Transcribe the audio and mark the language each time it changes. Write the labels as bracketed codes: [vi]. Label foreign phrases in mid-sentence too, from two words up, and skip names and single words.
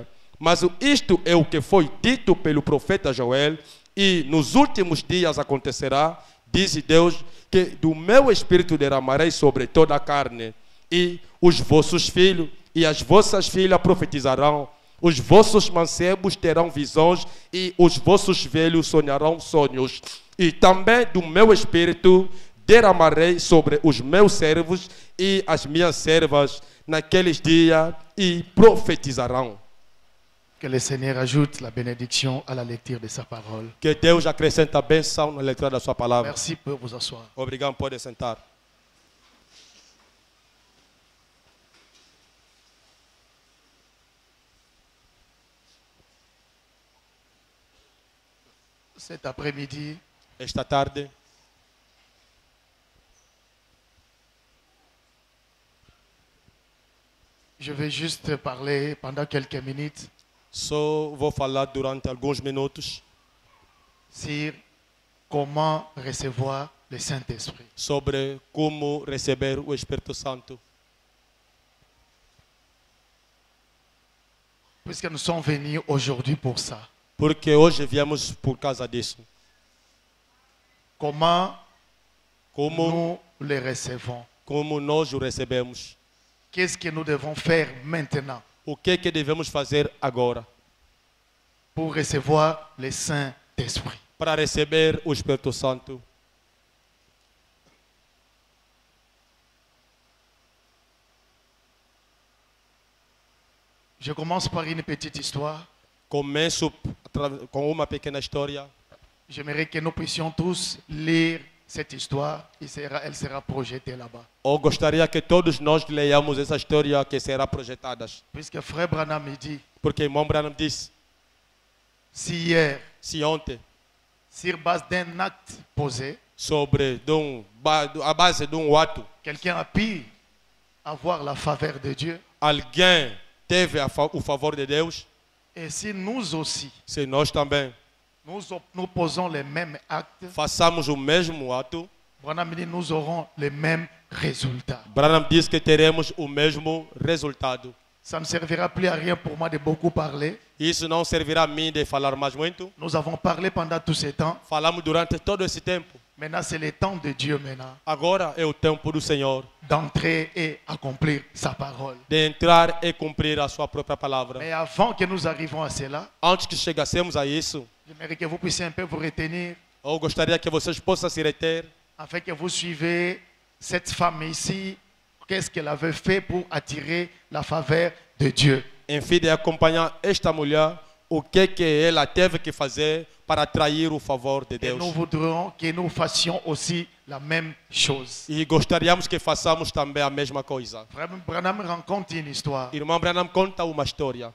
[pt] Mas isto é o que foi dito pelo profeta Joel: e nos últimos dias acontecerá, diz Deus, que do meu espírito derramarei sobre toda a carne, e os vossos filhos e as vossas filhas profetizarão, os vossos mancebos terão visões, e os vossos velhos sonharão sonhos. E também do meu espírito derramarei sobre os meus servos e as minhas servas naqueles dias, e profetizarão. [fr] Que le Seigneur ajoute la bénédiction à la lecture de sa parole. [pt] Que Deus acrescente a bênção na leitura da sua palavra. [fr] Merci pour vous asseoir. [pt] Obrigado, pode sentar. [fr] Cet après-midi, [pt] Esta tarde, [fr] je vais juste parler pendant quelques minutes [pt] só vou falar durante alguns minutos [fr] sur comment recevoir le Saint-Esprit. [pt] sobre como receber o Espírito Santo. [fr] Puisque nous sommes venus aujourd'hui pour ça. [pt] Porque hoje viemos por causa disso. [fr] Comment [pt] Como, [fr] nous le recevons? [pt] como nós o recebemos. [fr] Qu'est-ce que nous devons faire maintenant [pt] O que devemos fazer agora [fr] pour recevoir le Saint-Esprit? [pt] para receber o Espírito Santo? [fr] Je commence par une petite histoire. [pt] Começo com uma pequena história. [fr] J'aimerais que nous puissions tous lire cette histoire. Elle sera projetée là-bas. [pt] Eu gostaria que todos nós leiamos essa história que será projetada. [fr] Puisque Frère Branham me dit, [pt] Porque irmão Branham disse, [fr] si hier, [pt] se ontem, [fr] sur base d'un acte posé, [pt] sobre a base de ato, [fr] quelqu'un a pu avoir la faveur de Dieu, [pt] alguém teve o favor de Deus, [fr] et si nous aussi, [pt] se nós também [fr] nous posons les mêmes actes, [pt] façamos o mesmo ato, [fr] Branham me dit, nous aurons les mêmes résultats. [pt] Branham diz que teremos o mesmo resultado. [fr] Ça ne servira plus à rien pour moi de beaucoup parler. [pt] Isso não servirá a mim de falar mais muito. [fr] Nous avons parlé pendant tout ce temps. [pt] Falamos durante todo esse tempo. [fr] Maintenant, c'est le temps de Dieu maintenant [pt] Agora é o tempo do Senhor [fr] d'entrer et accomplir sa parole. [pt] de entrar e cumprir a sua própria palavra. [fr] Mais avant que nous arrivions à cela, [pt] Antes que chegássemos a isso, [fr] j'aimerais que vous puissiez un peu vous retenir [pt] eu gostaria que vocês possam se reter, [fr] afin que vous suivez cette femme ici. Qu'est-ce qu'elle avait fait pour attirer la faveur de Dieu? [pt] em fim de acompanhar esta mulher, o que ela teve que fazer para atrair o favor de [fr] Et [pt] Deus. [fr] nous voudrions que nous fassions aussi la même chose. [pt] E gostaríamos que façamos também a mesma coisa. [fr] Frère Branham raconte une histoire. [pt] Irmão Branham conta uma história.